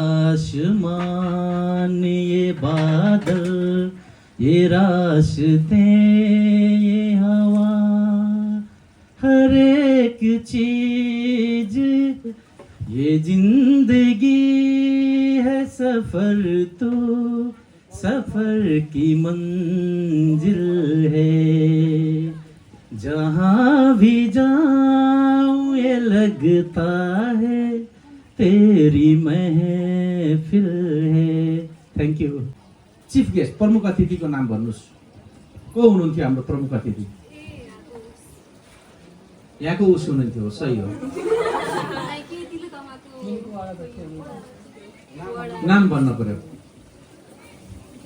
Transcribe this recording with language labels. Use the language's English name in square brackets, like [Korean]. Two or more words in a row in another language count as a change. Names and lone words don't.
[Hindi] आसमान ये बादल ये रास्ते ये हवा, हर एक चीज ये जिंदगी है सफर, तो सफर की मंजिल है। जहाँ भी जाऊँ ये लगता है तेरी महफिल है। [English] thank you. chief guest [Nepali] प्रमुख अतिथिको नाम भन्नुहोस्। को हुनुहुन्थ्यो हाम्रो प्रमुख अतिथि? यहाँको उस हुनुहुन्थ्यो, सही हो। नाम भन्न पर्यो।